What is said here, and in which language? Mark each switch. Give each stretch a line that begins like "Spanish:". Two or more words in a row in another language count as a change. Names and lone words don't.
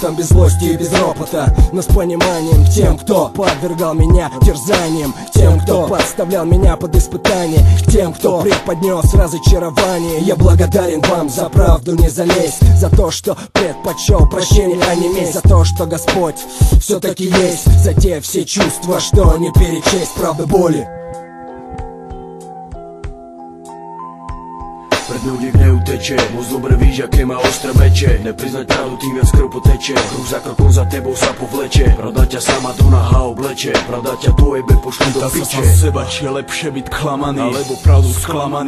Russian: Без злости и без ропота, но с пониманием к тем, кто подвергал меня терзаниям, к тем, кто подставлял меня под испытание, к тем, кто преподнес разочарование. Я благодарен вам за правду, не за лесть, за то, что предпочел прощение, а не месть, за то, что Господь все-таки есть, за те все чувства, что не перечесть, правда боли.
Slovak: Pred ňou nik neuteče, moc dobre víš, aké má ostré meče. Nepriznať pravdu, tým viac krv poteče. Krok za krokom za tebou sa povleče. Pravda ťa sama do naha obleče. Pravda ťa dojebe, pošli do piče. Pýta sa seba, či je lepšie byť klamaný, alebo pravdu sklamaný.